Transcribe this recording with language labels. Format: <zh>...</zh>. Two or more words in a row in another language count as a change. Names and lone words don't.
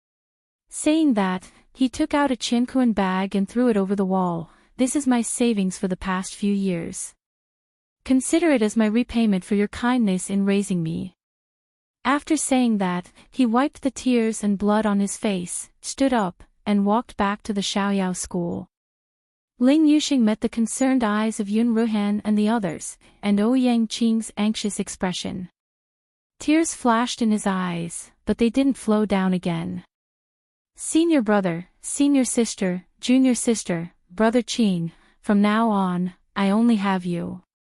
<en>Saying that, he took out a Qinkuan bag and threw it over the wall. "This is my savings for the past few years. Consider it as my repayment for your kindness in raising me." After saying that, he wiped the tears and blood on his face, stood up, and walked back to the Xiaoyao school. Ling Yuxing met the concerned eyes of Yun Ruhan and the others, and Ouyang Qing's anxious expression. Tears flashed in his eyes, but they didn't flow down again. "Senior brother, senior sister, junior sister, brother Qing, from now on, I only have you."</en>